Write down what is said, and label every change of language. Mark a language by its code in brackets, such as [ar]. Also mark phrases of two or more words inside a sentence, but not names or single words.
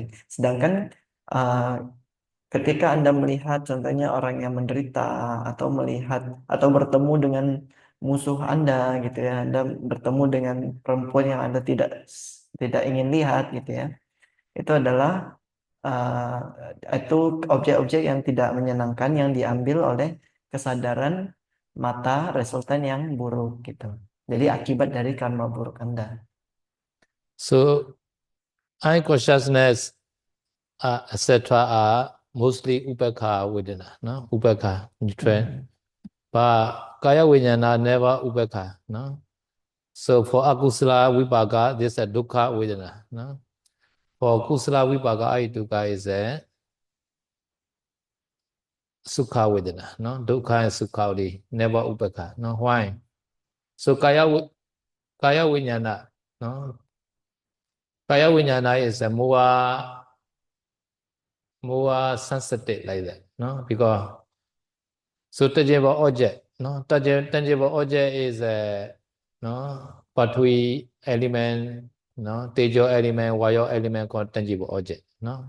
[id] Sedangkan uh, ketika Anda melihat contohnya orang yang menderita, atau melihat atau bertemu dengan musuh Anda gitu ya, Anda bertemu dengan perempuan yang Anda tidak ingin lihat gitu ya, itu adalah itu objek-objek yang tidak menyenangkan yang diambil oleh kesadaran mata resultan yang buruk gitu. Jadi akibat dari karma buruk Anda. [en] So eye consciousness etc. are mostly [pi] upekha vedana, [en] no? Upekha, neutral. But [pi] kaya vijnana [en] never upekha, no? So for [pi] akusala vipaka, [en] this is a [pi] dukkha vedana, [en] no? For [pi] kusala vipaka, [en] dukkha is a [pi] sukha vedana, [en] no? Dukkha and sukha never upekha, no? Why? So [pi] kaya vijnana, [en] no? [pi] Kaya vijnana [en] is a more sensitive like that, no? Because so tangible object, no? Tangible object is a no Patwi element, no Tejo element, Vayo element called tangible object, no?